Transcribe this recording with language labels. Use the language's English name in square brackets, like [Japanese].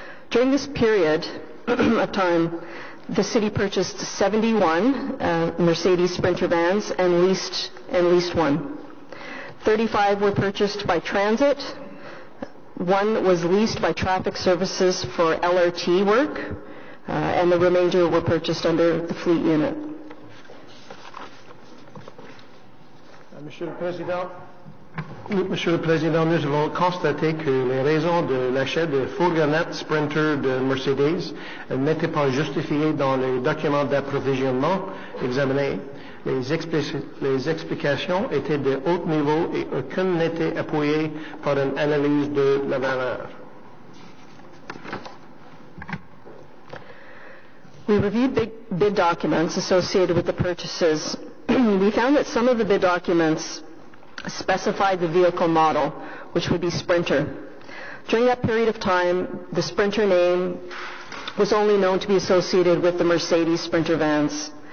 [English] During this period of time, the city purchased 71 Mercedes Sprinter vans and leased one. 35 were purchased by Transit. One was leased by Traffic Services for LRT work, and the remainder were purchased under the fleet unit. [French] Monsieur le Président, nous avons constaté que les raisons de l'achat de fourgonnettes Sprinter de Mercedes n'étaient pas justifiées dans les documents d'approvisionnement examinés. Les explications étaient de haut niveau et aucune n'était appuyée par une analyse de la valeur. [English] We reviewed bid documents associated with the purchases. We found that some of the bid documents specified the vehicle model, which would be Sprinter. During that period of time, the Sprinter name was only known to be associated with the Mercedes Sprinter vans.